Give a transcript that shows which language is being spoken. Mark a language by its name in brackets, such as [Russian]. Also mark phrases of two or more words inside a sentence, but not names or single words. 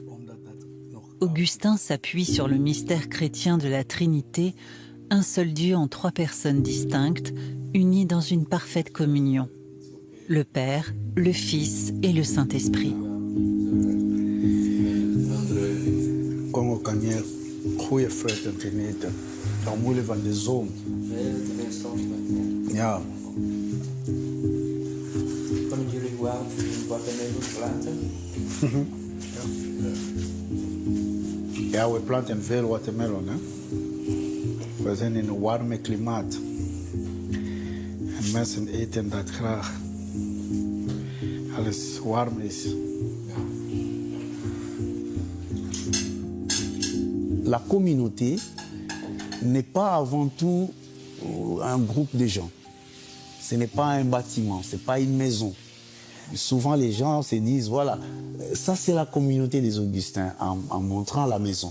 [French] Augustin s'appuie sur le mystère chrétien de la Trinité, un seul Dieu en 3 personnes distinctes, unies dans une parfaite communion. Le Père, le Fils et le Saint-Esprit. [Dutch] Congo kan je goede vruchten genieten, omwille van de zon. Ja. Kunnen jullie watermeloen planten? Ja, we planten veel watermelon. Hè? We zijn in een warme klimaat. En mensen eten dat graag. Alles warm is. [French] La communauté n'est pas avant tout un groupe de gens. Ce n'est pas un bâtiment, ce n'est pas une maison. Souvent les gens se disent, voilà, ça c'est la communauté des Augustins, en montrant la maison.